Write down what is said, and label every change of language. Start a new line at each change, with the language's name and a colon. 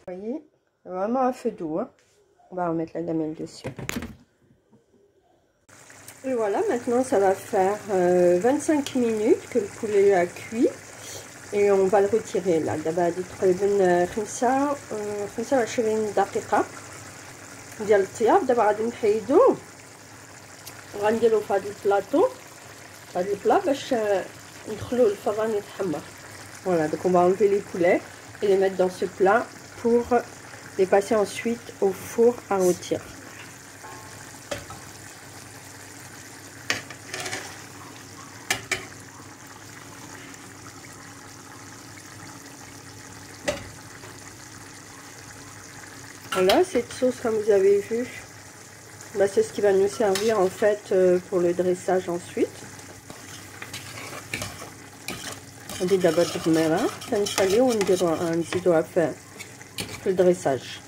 French: Vous voyez, vraiment à feu doux. Hein. On va remettre la gamelle dessus. Et voilà, maintenant ça va faire 25 minutes que le poulet a cuit. Et on va le retirer là.
Arabic: دابا هادي تقريبا 25 دقيقة ديال الطياب. دابا غادي نحيدوه وغنديروه في هاد البلاطو، هاد البلا باش ندخلوه للفران يتحمر.
French: Voilà, donc on va enlever les poulets et les mettre dans ce plat pour les passer ensuite au four à rôtir. Voilà, cette sauce, comme vous avez vu, c'est ce qui va nous servir en fait pour le dressage ensuite.
Arabic: غادي دابا التحميره كنخليو ونديروها نزيدوها في الدريساج.